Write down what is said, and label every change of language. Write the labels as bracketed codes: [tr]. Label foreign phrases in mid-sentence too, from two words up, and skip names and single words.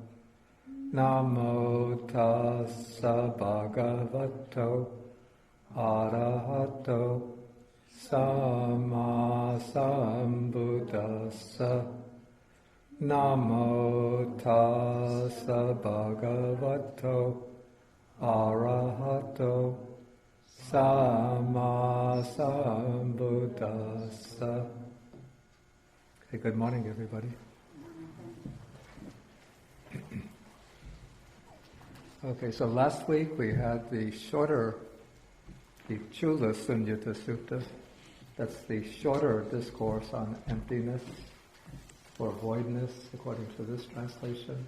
[pi] Namo tassa bhagavato arahato samma sambuddhassa. Namo tassa bhagavato arahato samma sambuddhassa. [en] Okay, good morning, everybody. Okay, so last week we had the shorter, the Mahāsuññata Sutta. That's the shorter discourse on emptiness or voidness, according to this translation.